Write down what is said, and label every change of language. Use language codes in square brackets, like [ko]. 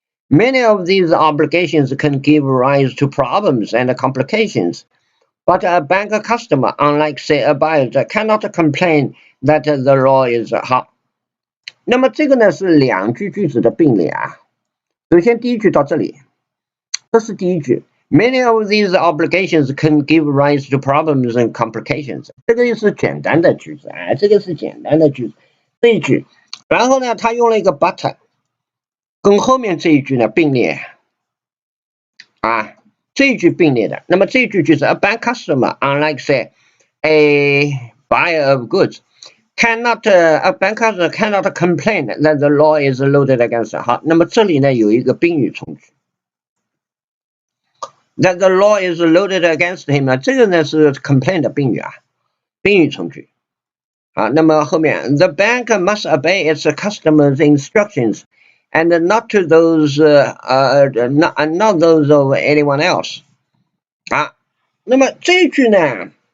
[en] Many of these obligations can give rise to problems and complications, but a bank customer, unlike say a buyer, cannot complain that the law is [zh] 好。那么这个呢是两句句子的并列首先第一句到这里，这是第一句。 [en] Many of these obligations can give rise to problems and complications。 [zh] 这个是简单的句子这个是简单的句子这一句，然后呢，他用了一个 but， 跟后面这一句呢并列这一句并列的。那么这一句就是 [en] a bank customer, unlike say a buyer of goods, a bank customer cannot complain that the law is loaded against her。 [zh] 好，那么这里呢有一个宾语从句。 [en] That the law is loaded against him [zh] 这个呢是 [en] complain [zh] 的宾语宾语从句那么后面 [en] the bank must obey its customers' instructions and not to those not those of anyone else [zh] 那么这一句呢，